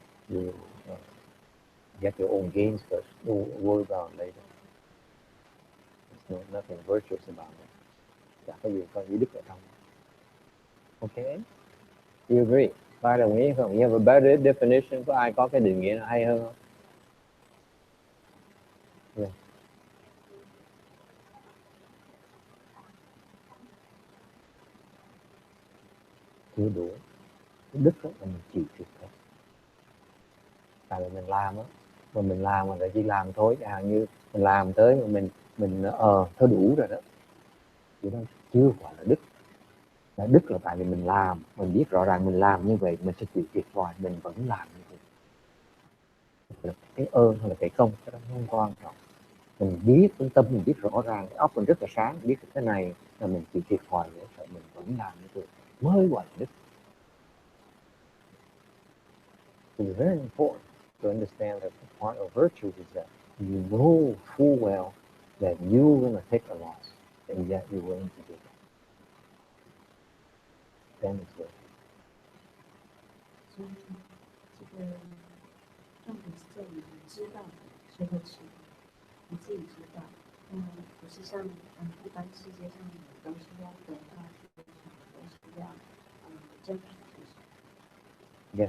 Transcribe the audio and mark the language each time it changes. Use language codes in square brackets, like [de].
[en] You get your own gains first. Worry about it later. There's nothing virtuous about it. [vi] Chả có gì có ý đức ở trong. [en] Okay? You agree? [vi] Có ai đồng ý không? [en] You have a better definition? [vi] Có ai có cái định nghĩa hay hơn không? Yeah. Chưa đủ. Đức là mình chịu thiệt thôi. Tại vì mình làm á, mà mình làm mà lại chỉ làm thôi, như mình làm tới mà mình thôi đủ rồi đó. Thì đó chưa gọi là đức. Là đức là tại vì mình làm, mình biết rõ ràng mình làm như vậy, mình sẽ chịu thiệt thòi, mình vẫn làm như vậy. Cái ơn hay là cái công, cái đó không quan trọng. Mình biết, cái tâm mình biết rõ ràng, cái óc mình rất là sáng, biết cái này là mình chịu thiệt thòi để sợ mình vẫn làm như vậy, mới gọi là đức. [en] It's very important to understand that the part of virtue is that you know full well that you're going to take a loss, and yet you're willing to do it. Then it's worth it. [zh] 所以这个重点是在于你知道谁会吃，你自己知道，不是像一般世界上的都是要得到，都是要争取这些。